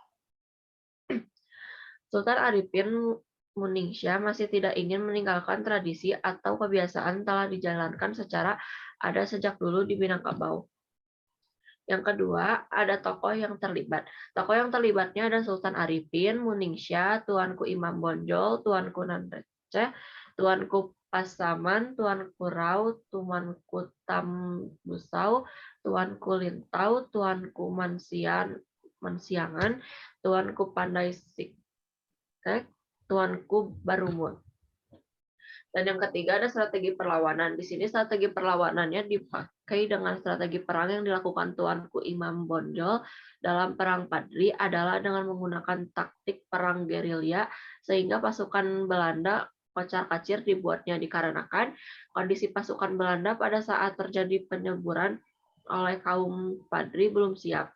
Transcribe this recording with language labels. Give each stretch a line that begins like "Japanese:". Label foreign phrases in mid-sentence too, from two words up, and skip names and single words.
Indonesian: Sultan Arifin Muningsyah masih tidak ingin meninggalkan tradisi atau kebiasaan telah dijalankan secara ada sejak dulu di Minangkabau. Yang kedua, ada tokoh yang terlibat. Tokoh yang terlibatnya ada Sultan Arifin Muningsyah, Tuanku Imam Bonjol, Tuanku Nan Renceh, Tuanku Pasaman, Tuanku Rau, Tuanku Tambusau, Tuanku Lintau, Tuanku Mansiangan, Tuanku Pandai Siktek, Tuanku Barumun. Dan yang ketiga ada strategi perlawanan. Di sini strategi perlawanannya dipakai dengan strategi perang yang dilakukan Tuanku Imam Bonjol dalam Perang Padri adalah dengan menggunakan taktik perang gerilya sehingga pasukan Belanda kocar-kacir dibuatnya dikarenakan kondisi pasukan Belanda pada saat terjadi penyeburan oleh kaum Padri belum siap.